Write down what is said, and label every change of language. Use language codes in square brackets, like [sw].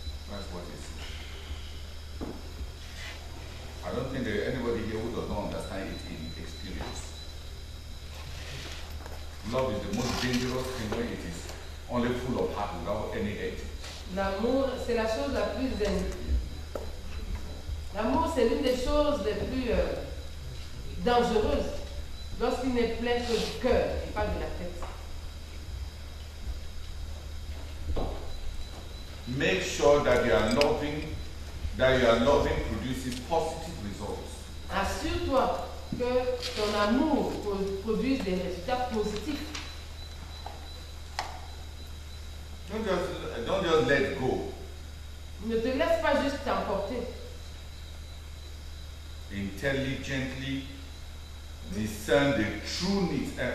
[en] That's what it is. I don't think there is anybody here who does not understand it in experience. Love is the most dangerous thing when it is only full of heart without any head. [fr] L'amour, c'est la chose la plus... L'amour, c'est l'une des choses les plus dangereuses lorsqu'il n'est plein que du cœur et pas de la tête. [en] Make sure that your loving produces positive results. [fr] Assure-toi que ton amour produise des résultats positifs. [en] Don't just let go. [fr] Ne te laisse pas juste t'emporter. [en] Intelligently discern the true needs.